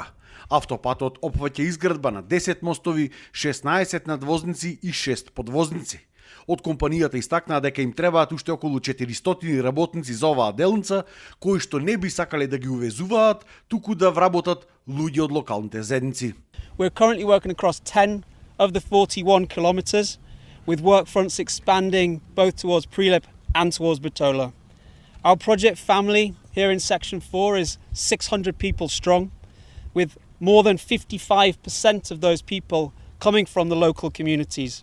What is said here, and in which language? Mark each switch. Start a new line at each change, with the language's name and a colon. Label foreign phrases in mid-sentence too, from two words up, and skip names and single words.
Macedonian: Автопатот опфаќа изградба на 10 мостови, 16 надвозници и 6 подвозници. Од компанијата истакнаа дека им требаат уште околу 400 работници за оваа делница, кои што не би сакале да ги увезуваат, туку да вработат луѓе од локалните заедници.
English: We're currently working across 10 of the 41 kilometers, with work fronts expanding both towards Prilep and towards Bitola. Our project family here in Section 4 is 600 people strong, with more than 55% of those people coming from the local communities.